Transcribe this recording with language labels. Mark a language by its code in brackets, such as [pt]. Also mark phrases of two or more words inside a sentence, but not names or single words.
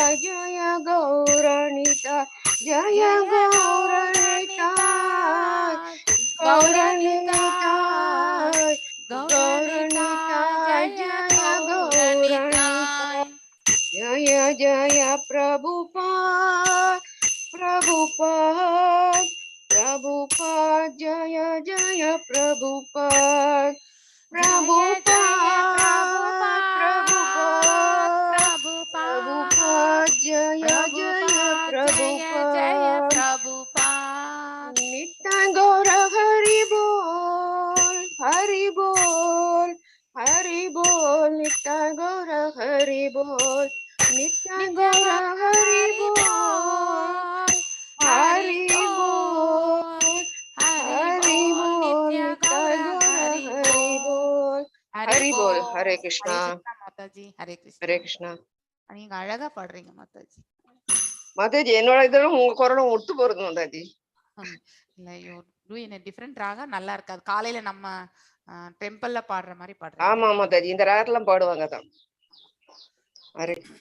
[hi] जय गौरणिताय जय गौरणिताय गौरणिताय गौरणिताय जय गौरणिताय जय जय प्रभुपाद प्रभुपाद प्रभुपाद जय जय प्रभुपाद प्रभुपाद प्रभुपाद जय जय प्रभुपाद नित्य गौर हरि बोल हरि बोल हरि बोल नित्य गौर हरि बोल नित्य गौर हरि बोल हरि बोल हरि बोल नित्य गौर हरि बोल हरि बोल हरे कृष्णा [ta] மாதாஜி. ஹரே கிருஷ்ணா. हरे कृष्णा நீங்க அழகா பாடுறீங்க மாதாஜி. மாதாஜி என்னோட இதெல்லாம் உங்க குரலும் ஒத்து போறது மாதாஜி. இல்ல [en] you do in different [ta] ராகம் நல்லா இருக்காது. காலையில நம்ம டெம்பிள்ல பாடுற மாதிரி பாடுறீங்க. ஆமா மாதாஜி இந்த ராகெல்லாம் பாடுவாங்க தான். ஹரே